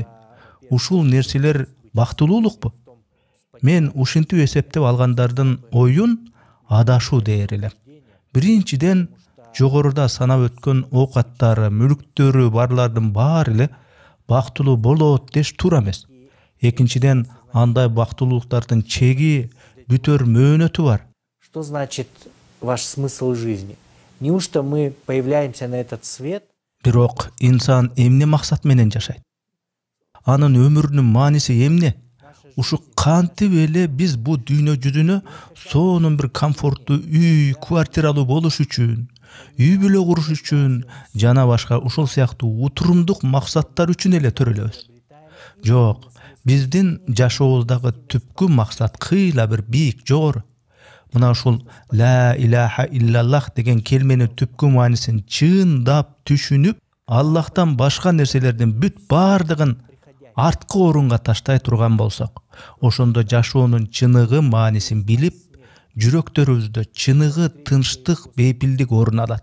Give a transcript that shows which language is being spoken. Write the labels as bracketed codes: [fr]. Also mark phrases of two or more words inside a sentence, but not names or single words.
[ky] Ушул нерселер бактылуулукпу? Мен ушинтип эсептеп алгандардын оюн адашуу дээр элем. Биринчиден, жогоруда санап өткөн оокаттары, мүлктөрү барлардын баары эле бактылуу болот деш туура эмес. Экинчиден, андай бактылуулуктардын чеги, бүтөр мөөнөтү бар. [ru] что значит ваш смысл жизни? Неужто мы появляемся на этот свет? [ky] Бирок инсан эмне максат менен жашайт? Анын өмүрүнүн мааниси эмне? ушу кантип эле биз бу дүйнө жүзүнө сонун бир комфорттуу үй, квартиралуу болуш үчүн, үй бүлө куруш үчүн жана башка ушул сыяктуу утурумдук максаттар үчүн эле төрөлөбүз. Жок, биздин жашообуздагы түпкү максат кыйла бир бийик, жогору. Мына ушул [ar] لا إله إلا الله [ky] деген келменин түпкү маанисин чындап түшүнүп, Аллахтан башка нерселердин бүт бардыгын арткы орунга таштай турган болсок, ошондо жашоонун чыныгы маанисин билип, жүрөктөрүбүздө чыныгы тынчтык, бейпилдик орун алат.